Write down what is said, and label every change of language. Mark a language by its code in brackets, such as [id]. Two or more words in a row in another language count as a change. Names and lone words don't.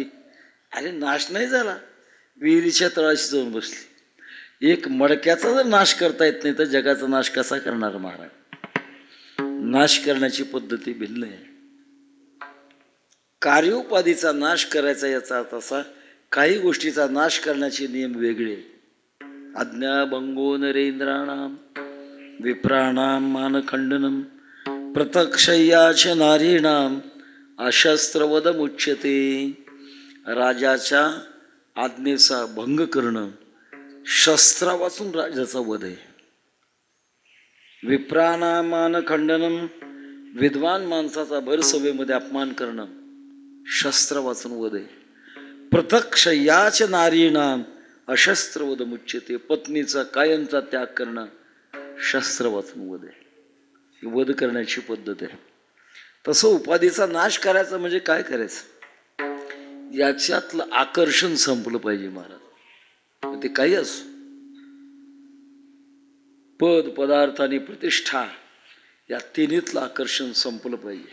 [mr] अरे नाश नाही झाला, विहिरीच्या तळाशी जाऊन बसली. एक मडक्याचा जर नाश करता येत नाही तर जगाचा नाश कसा करणार महाराज? नाश करण्याची पद्धती भिन्न आहे. कार्योपाधीचा नाश करायचा याचा अर्थ असा, काही गोष्टीचा नाश करण्याचे नियम वेगळे. [sa] आज्ञाभंगो नरेंद्राणाम विप्राणाम मानखंडनम प्रतक्षय्याच नारीणाम अशस्त्रवदमुच्यते. [mr] राजाच्या आज्ञेचा भंग करणं, शस्त्रा वाचून राजाचा वध आहे. [sa] विप्राणाम मानखंडनम, [mr] विद्वान माणसाचा भर सभेमध्ये अपमान करणं, शस्त्र वाचून वध आहे. [sa] प्रतक्षय्याच नारीणाम अशस्त्रवध मुच्यते, [mr] पत्नीचा कायमचा त्याग करणं, शस्त्र वाचून वध आहे. ही वध करण्याची पद्धत आहे. तसं उपाधीचा नाश करायचा म्हणजे काय करायचं, याच्यातलं आकर्षण संपलं पाहिजे महाराज. ते काही असो, पद, पदार्थ आणि प्रतिष्ठा, या तिन्हीतलं आकर्षण संपलं पाहिजे.